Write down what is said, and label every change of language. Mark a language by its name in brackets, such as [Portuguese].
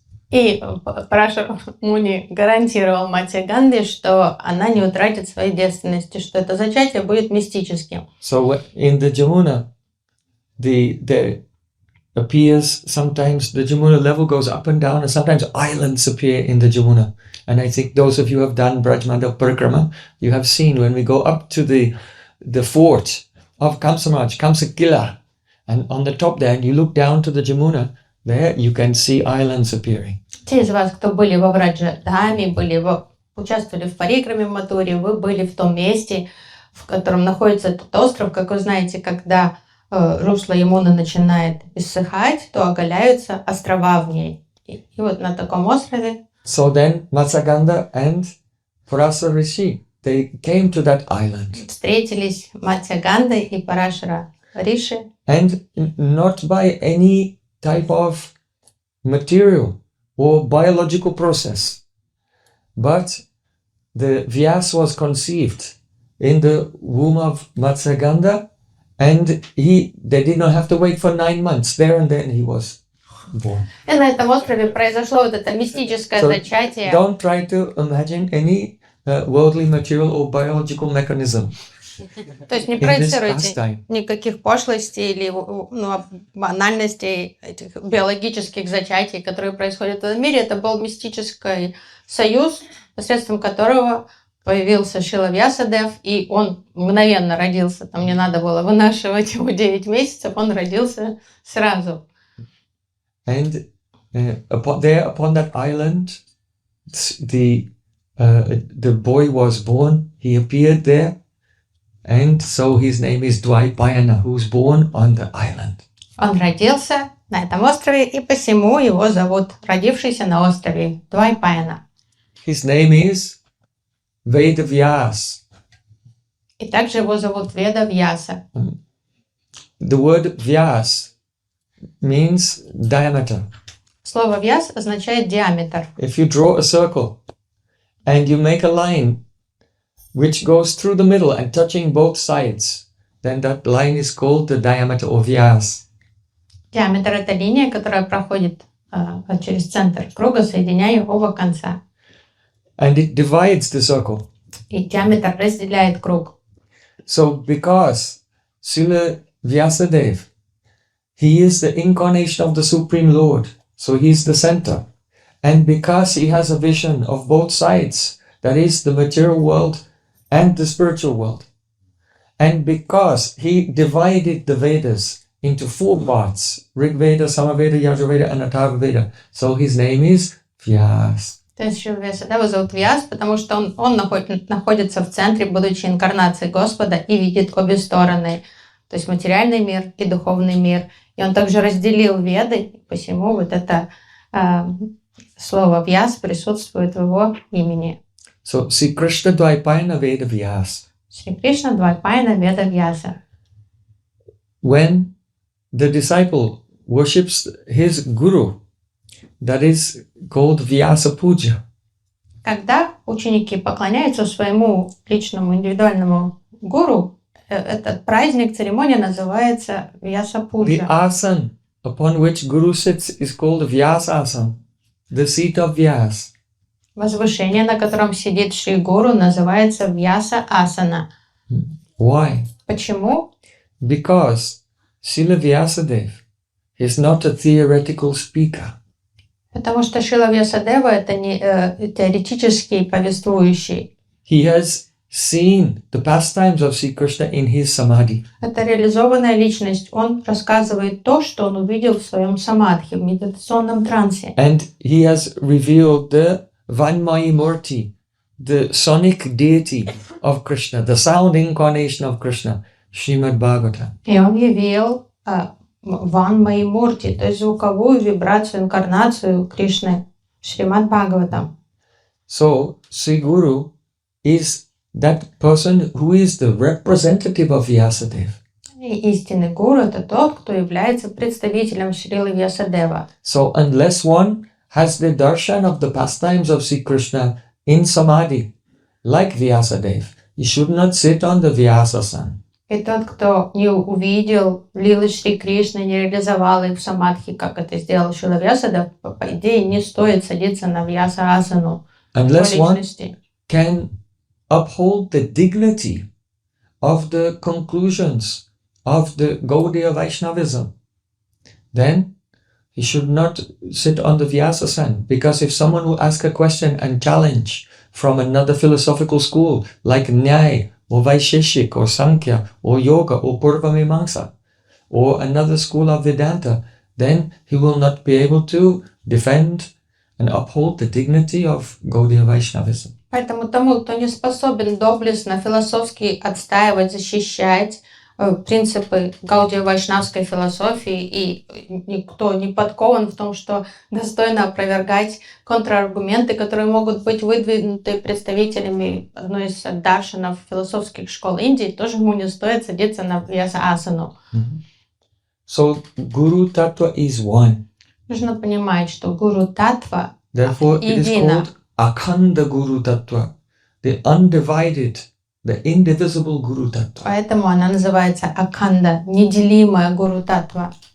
[Russian] И Парашара Муни гарантировал Матьяганде, что она не утратит своей девственности, что это зачатие будет мистическим. [English] So in the Jamuna, there appears sometimes the Jamuna level goes up and down, and sometimes islands appear in the Jamuna. And I think those of you who have done Brajmandal Parikrama, you have seen when we go up to the fort of Kamsamaj, Kamsakila, and on the top there, and you look down to the Jamuna, there you can see islands appearing. [Russian] Те из вас, кто были во Враджадаме, участвовали в Парикраме Матуре, вы были в том месте, в котором находится этот остров. Как вы знаете, когда русло Ямуны начинает иссыхать, то оголяются острова в ней. И вот на таком острове. [English] So then Matsyagandha and Parasa Rishi, they came to that island. [Russian] Встретились Матсяганда и Парашара Риши. [English] And not by any type of material or biological process, but the Vyasa was conceived in the womb of Matsyagandha, and they did not have to wait for 9 months. There and then he was born. [Russian] И на этом острове произошло вот это мистическое зачатие. [English] Don't try to imagine any worldly material or biological mechanism. [Russian] То есть не проецируйте никаких пошлостей или банальностей этих биологических зачатий, которые происходят в этом мире. Это был мистический союз, посредством которого появился Шрила Vyāsa-dev, и он мгновенно родился. Там не надо было вынашивать его 9 месяцев, он родился сразу. [English] And upon that island, the boy was born. He appeared there. And so his name is Dvaipayana, who's born on the island. [Russian] Он родился на этом острове, и посему его зовут, родившийся на острове, Двайпаяна. [English] His name is Vyāsa. [Russian] И также его зовут Веда Vyāsa. [English] The word Vyāsa means diameter. [Russian] Слово Vyāsa означает диаметр. [English] If you draw a circle and you make a line which goes through the middle and touching both sides, then that line is called the diameter of Vyāsa. [Russian] Диаметр — это линия, которая проходит через центр круга, соединяя оба конца. [English] And it divides the circle. [Russian] И диаметр разделяет круг. [English] So because Srila Vyāsa-dev, he is the incarnation of the Supreme Lord, so he is the center. And because he has a vision of both sides, that is the material world and the spiritual world. And because he divided the Vedas into 4 parts, Rig Veda, Samaveda, Yajurveda, and Atharva Veda, so his name is Vyāsa. [Russian] То есть Шрила Vyāsa-dev зовут Vyāsa, потому что он находится в центре, будучи инкарнацией Господа, и видит обе стороны, то есть материальный мир и духовный мир. И он также разделил Веды, посему вот это слово Vyāsa присутствует в его имени. [English] So, Sri Krishna Dvaipayana Veda Vyāsa. [Russian] Шри Кришна Двайпаяна Веда Vyāsa. [English] When the disciple worships his guru, that is called Vyāsa-pūjā. [Russian] Когда ученики поклоняются своему личному индивидуальному гуру, этот праздник, церемония называется Vyāsa-pūjā. [English] The asana upon which guru sits is called Vyāsa-asana, the seat of Vyāsa. [Russian] Возвышение, на котором сидит Шри Гуру, называется Vyāsa-asana. [English] Why? [Russian] Почему? [English] Because Srila Vyāsa-dev is not a theoretical speaker. [Russian] Потому что Шрила Vyāsa-dev это не теоретический повествующий. [English] He has seen the pastimes of Sri Krishna in his samadhi. [Russian] Это реализованная личность. Он рассказывает то, что он увидел в своем самадхи, в медитационном трансе. [English] And he has revealed the Vanmayi Murti, the sonic deity of Krishna, the sound incarnation of Krishna, Srimad Bhagavatam. [Russian] И он явил Vanmayi Murti, то есть звуковую вибрацию, инкарнацию Кришны, Шримад Бхагаватам. [English] So, Sri Guru is that person who is the representative of Vyāsa-dev. [Russian] И истинный гуру — это тот, кто является представителем Шрилы Vyāsa-дева. [English] So, unless one has the darshan of the pastimes of Sri Krishna in samadhi, like Vyāsa-dev, he should not sit on the Vyāsa-asana. [Russian] И тот, кто не увидел лилы Шри Кришны, не реализовал их в самадхи, как это сделал Шрила Vyāsa-dev, по идее, не стоит садиться на Vyāsa-асану. [English] Unless one can uphold the dignity of the conclusions of the Gaudiya Vaishnavism, then he should not sit on the Vyāsa-asana. Because if someone will ask a question and challenge from another philosophical school, like Nyaya, or Vaisheshik, or Sankhya, or Yoga, or Pūrṇimā, or another school of Vedanta, then he will not be able to defend and uphold the dignity of Gaudiya Vaishnavism. [Russian] Поэтому тому, кто не способен доблестно, философски отстаивать, защищать принципы гаудия-вайшнавской философии, и никто не подкован в том, что достойно опровергать контраргументы, которые могут быть выдвинуты представителями одной из даршанов философских школ Индии, тоже ему не стоит садиться на Vyāsa-асану. [English] So, Guru Tattva is one. [Russian] Нужно понимать, что Гуру Татва [English] Therefore, it is [Russian] едина. [English] called Akhanda Guru Tattva, the undivided, the indivisible Guru Tattva. [Russian] Поэтому она называется Акханда, неделимая Гуру Татва.